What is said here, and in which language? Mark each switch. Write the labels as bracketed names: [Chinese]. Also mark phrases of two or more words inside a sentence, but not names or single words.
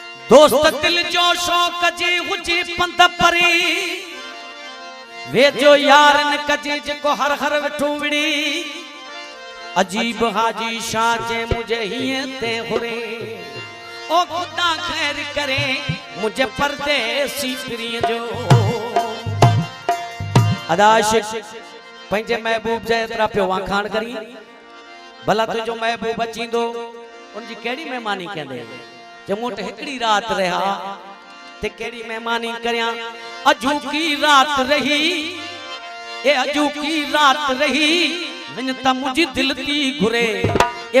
[Sindhi] दोस्त दिल जो शौक जी हुजे पंध परे वे जो यार न कजे जेको हर हर वेठो विड़ी अजीब हाजी शाह जे मुझे हिए ते हुरे ओ खुदा खैर करे मुझे परदेसी प्रिय जो अदाशिक पंहिंजे महबूब जे एतिरा पियो वाखाण करी भला तुंहिंजो महबूब अचींदो उनजी कहिड़ी महिमानी कंदे जे मूं वटि हिकिड़ी राति रहा ते कहिड़ी महिमानी करियां अजू की रात रही ए अजू की रात रही वञ त मुंहिंजी दिल थी घुरे ए